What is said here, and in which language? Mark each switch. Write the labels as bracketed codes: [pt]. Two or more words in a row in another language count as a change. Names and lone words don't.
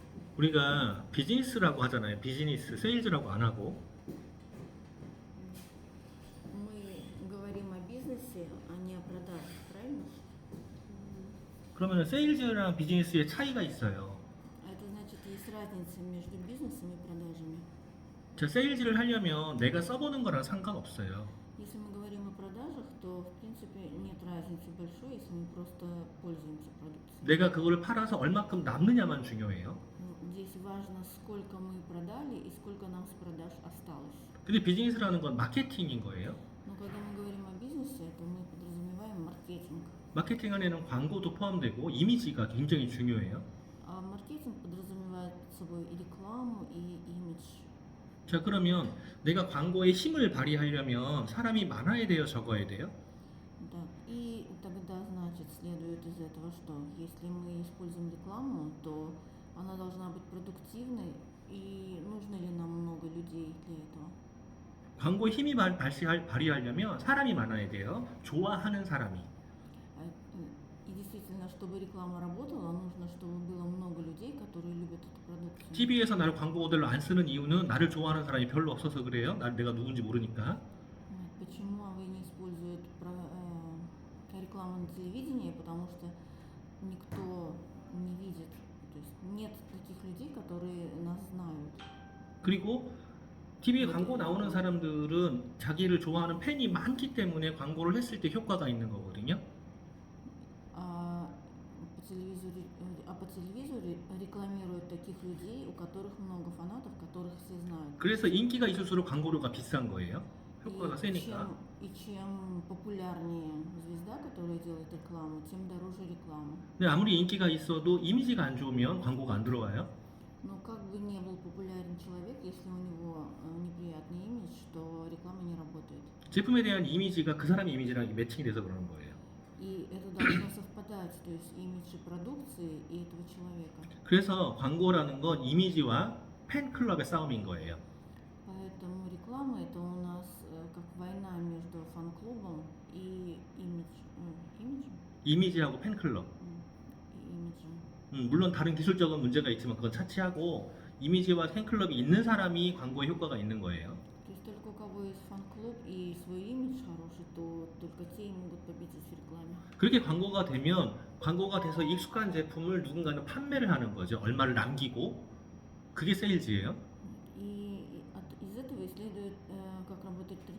[ko] 우리가 비즈니스라고 하잖아요. 비즈니스, 세일즈라고 안 하고. [ru] Мы говорим о бизнесе, а не о продажах, правильно? [ko] 그러면 세일즈랑 비즈니스의 차이가 있어요. [ru] А это значит, есть разница между бизнесом и продажами. [ko] 저 세일즈를 하려면 내가 써보는 거랑 상관없어요. [ru] Если мы говорим о продажах, то в принципе нет разницы большой, если мы просто пользуемся продукцией. [ko] 내가 그걸 팔아서 얼마큼 남느냐만 중요해요. [ru] Здесь важно, сколько мы продали и сколько нам с продаж осталось. [ko] 근데 비즈니스라는 건 마케팅인 거예요. [ru] Но когда мы говорим о бизнесе, то мы подразумеваем маркетинг. [ko] 마케팅 안에는 광고도 포함되고 이미지가 굉장히 중요해요. [ru] А маркетинг подразумевает под собой и рекламу, и имидж. [ko] 자, 그러면 내가 광고에 힘을 발휘하려면 사람이 많아야 돼요, 적어야 돼요? [ru] Да. И тогда, значит, следует из этого, что если мы используем рекламу, то она должна быть продуктивной, и нужно ли нам много людей для этого? [ko] 광고에 힘이 발휘하려면 사람이 많아야 돼요. 좋아하는 사람이. [ru] И действительно, чтобы реклама работала, нужно, чтобы было много людей, которые любят эту продукцию. [ko] TV에서 나를 광고 모델로 안 쓰는 이유는 나를 좋아하는 사람이 별로 없어서 그래요. 내가 누군지 모르니까. [ru] Почему вы не используют рекламу на телевидении? Потому что никто не видит, то есть нет таких людей, которые нас знают. [ko] 그리고 TV에 광고 나오는 사람들은 자기를 좋아하는 팬이 많기 때문에 광고를 했을 때 효과가 있는 거거든요. [ru] По телевизору рекламируют таких людей, у которых много фанатов, которых все знают. [ko] 그래서 인기가 있을수록 광고료가 비싼 거예요. 효과가 세니까. [ru] чем популярнее звезда, которая делает рекламу, тем дороже реклама. [ko] 근데 아무리 인기가 있어도 이미지가 안 좋으면 광고가 안 들어와요. [ru] Но как бы не был популярен человек, если у него неприятный имидж, то реклама не работает. [ko] 제품에 대한 이미지가 그 사람의 이미지랑 매칭이 돼서 그러는 거예요. [ru] И это должно совпадать, то есть имидж продукции и этого человека. [ko] 그래서 광고라는 건 이미지와 팬클럽의 싸움인 거예요. [ru] Поэтому реклама это у нас как война между фан-клубом и имиджем. [ko] 이미지하고 팬클럽. [ru] И имиджем. [ko] 물론 다른 기술적인 문제가 있지만 그건 차치하고 이미지와 팬클럽이 있는 사람이 광고에 효과가 있는 거예요. [ru] То есть только у кого есть фан-клуб и свой имидж хороший, то только те и могут победить в рекламе. [ko] 그렇게 광고가 되면 광고가 돼서 익숙한 제품을 누군가는 판매를 하는 거죠. 얼마를 남기고 그게 세일즈예요. [ru] И из этого следует, как работает реклама.